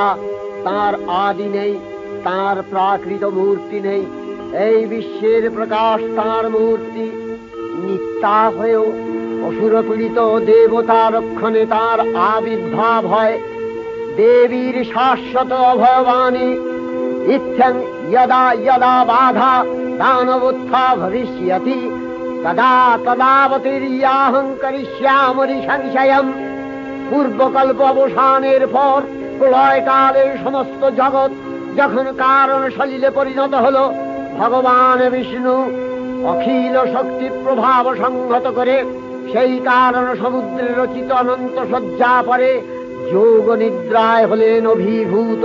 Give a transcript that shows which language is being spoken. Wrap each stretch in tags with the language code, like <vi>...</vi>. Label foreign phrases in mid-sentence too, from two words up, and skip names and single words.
<bn>তার আদি নেই, তার প্রাকৃত মূর্তি নেই। এই বিশ্বের প্রকাশ তার মূর্তি। নিত্যা হয়েও অসুর পীড়িত দেবতা রক্ষণে তার আবির্ভাব হয়। দেবীর শাশ্বত অভয়বাণী,</bn> <sa>ইত্যং यदा यदा बाधा दानवोत्था भविष्यति तदा तदावतीर्याहं करिष्यामि संशयम्।</sa> <bn>পূর্বকল্প অবসানের পর প্রলয়কালের সমস্ত জগৎ যখন কারণ সলিলে পরিণত হলো, ভগবান বিষ্ণু অখিল শক্তি প্রভাব সংহত করে সেই কারণ সমুদ্রে রচিত অনন্ত শয্যা পরে যোগ নিদ্রায় হলেন অভিভূত।</bn>